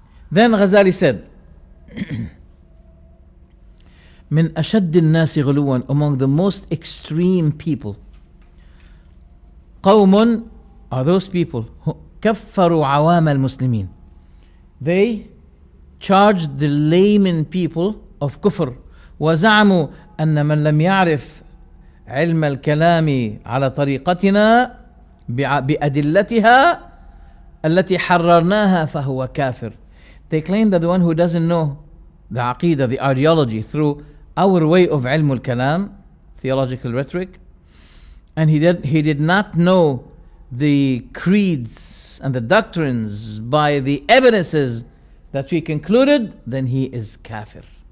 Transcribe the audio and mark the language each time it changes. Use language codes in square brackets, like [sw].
[en] Then Ghazali said, [ar] من أشد الناس غلوا, [en] among the most extreme people, قوم are those people who [ar] كفروا عوام المسلمين. [en] They charged the layman people of kufr, [ar] وزعموا أن من لم يعرف علم الكلام على طريقتنا بأدلتها التي حررناها فهو كافر. [en] They claim that the one who doesn't know the Aqeedah, the ideology, through our way of Ilmul Kalam, theological rhetoric, and he did not know the creeds and the doctrines by the evidences that we concluded, then he is kafir.